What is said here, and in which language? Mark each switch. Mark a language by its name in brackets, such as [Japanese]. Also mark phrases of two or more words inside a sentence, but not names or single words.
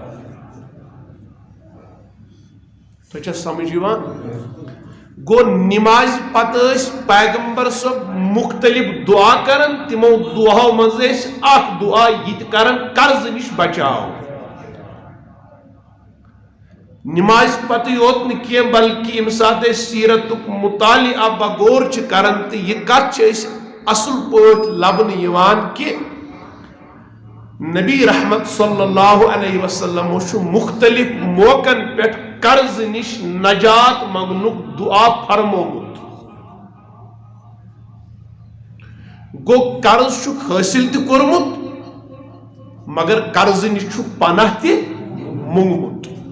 [Kashmiri] تو سمجھ گو نماز پتہ پیغمبر صب مختلف دعا کرن تمو دعا مز اخ دعا یہ کرن قرض نش بچاؤ نماز پتہ یوت نی بلکہ یم سات سیرت مطالعہ بغور کران تو یہ کت اصل پاٹ لبن کہ نبی رحمت [Arabic] صلی اللہ علیہ وسلم [Kashmiri] مختلف موقعن پہ قرض نش نجات منگنک دعا فرمومت گو قرض حاصل تہ کورمت مگر قرض نش پناہ تہ منگمت